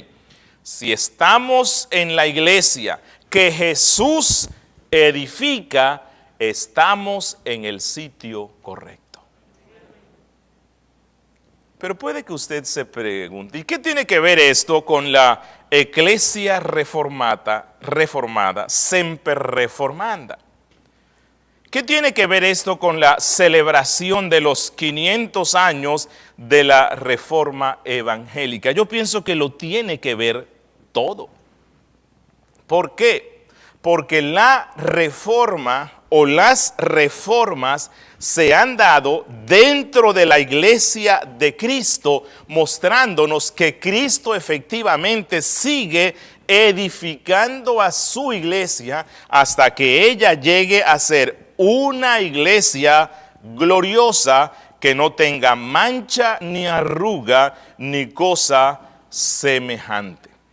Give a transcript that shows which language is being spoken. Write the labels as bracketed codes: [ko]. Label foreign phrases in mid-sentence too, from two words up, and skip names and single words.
[es] Si estamos en la iglesia que Jesús edifica, estamos en el sitio correcto. Pero puede que usted se pregunte: ¿y qué tiene que ver esto con la [la] Ecclesia reformada, semper reformanda? [es] ¿Qué tiene que ver esto con la celebración de los 500 años de la reforma evangélica? Yo pienso que lo tiene que ver todo. ¿Por qué? Porque la reforma o las reformas se han dado dentro de la iglesia de Cristo, mostrándonos que Cristo efectivamente sigue edificando a su iglesia hasta que ella llegue a ser una iglesia gloriosa que no tenga mancha ni arruga ni cosa semejante.